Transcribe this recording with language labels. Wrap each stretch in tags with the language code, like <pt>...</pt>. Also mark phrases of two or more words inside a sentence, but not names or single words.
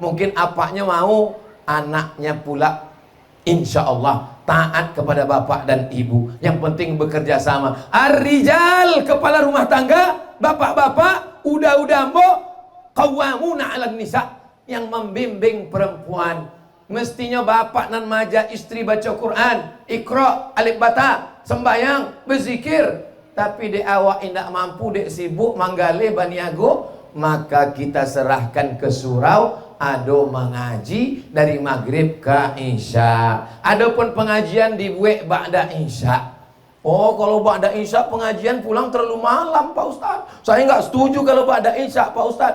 <id>Mungkin apaknya mau, anaknya pula</id> <ar>إن شاء الله</ar> <id>taat kepada bapak dan ibu. Yang penting bekerja sama. Ar-rijal, kepala rumah tangga, bapak-bapak, udah mbok,</id> <ar>قوامون على النساء,</ar> <id>yang membimbing perempuan.</id> <min>Mestinya bapak nan maja istri baca Quran, Iqra, alif bata, sembayang, berzikir. Tapi dek awak indak mampu, dek sibuk manggale baniago,</min> <id>maka kita serahkan ke surau.</id> <min>Ado mengaji dari maghrib ke isya.</min> <id>Adapun pengajian dibuat</id> <ar>بعد العشاء.</ar> <id>Oh, kalau</id> <ar>بعد العشاء</ar> <id>pengajian pulang terlalu malam, Pak Ustaz. Saya nggak setuju kalau</id> <ar>بعد العشاء,</ar> <id>Pak Ustaz.</id>